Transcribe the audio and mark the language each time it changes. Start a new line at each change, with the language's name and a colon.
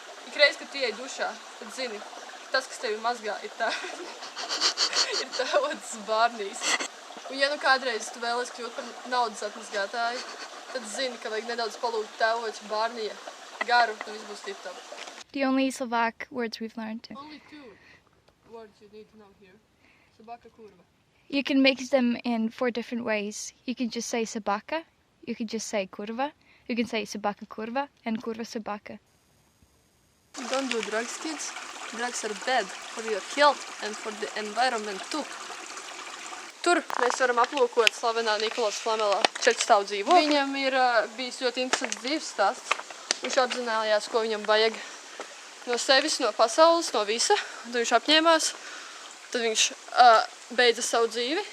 Latvian: Ikreiz, kad tu ieej dušā, tad zini, ka tas, kas tevi mazgā, ir tēvots bārnīs. Un ja nu kādreiz tu vēlies kļūt par naudas atmazgātāju, tad zini, ka vajag nedaudz palūgt tēvoča bārnija garu, un viss būs tip-top.
English: The only Slovak words we've learned. Only two words you need to know here.
Slovak: Собака, kurva.
English: You can mix them in 4 different ways. You can just say sabaka, you can just say kurva, You can say собака kurva and kurva собака. Don't do drugs, kids. Drugs are bad for your health and for the environment too.
Latvian: Tur mēs varam aplūkot slavenā Nikolas Flamelā 4 stāvu dzīvokli. Viņam ir bijis ļoti interesants dzīves stāsts. Viņš apzinājās, ko viņam vajag no sevis, no pasaules, no visa. Tad viņš apņēmās. Tad viņš beidza savu dzīvi.